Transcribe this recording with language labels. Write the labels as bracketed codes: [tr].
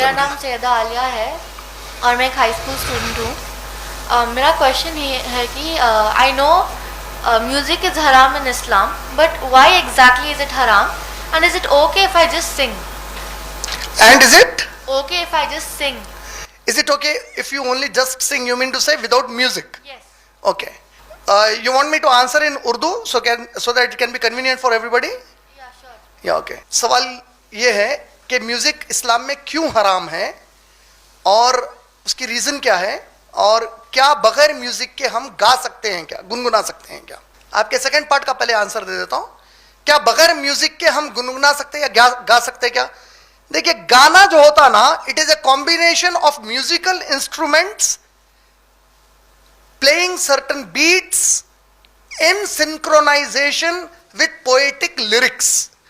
[ur] میرا نام سیدہ عالیہ ہے اور میں ایک ہائی اسکول اسٹوڈنٹ ہوں. میرا کویشچن یہ ہے کہ [en] I know music is حرام in Islam, but why exactly is it حرام, and is it okay if I just sing? And is it? Okay if I just sing. Is it okay if you only just sing? You mean to say without music? Yes. Okay. You want me to answer in Urdu so that it can be convenient for everybody? Yeah sure. Yeah, okay. [ur] سوال یہ ہے کہ music اسلام میں کیوں حرام ہے اور اس کی ریزن کیا ہے, اور کیا بغیر میوزک کے ہم گا سکتے ہیں, کیا گنگنا سکتے ہیں کیا؟ آپ کے سیکنڈ پارٹ کا پہلے آنسر دے دیتا ہوں. کیا بغیر میوزک کے ہم گنگنا سکتے ہیں یا گا سکتے کیا؟ دیکھیے, گانا جو ہوتا نا, [en] It is a combination of musical instruments playing certain beats in synchronization with poetic lyrics.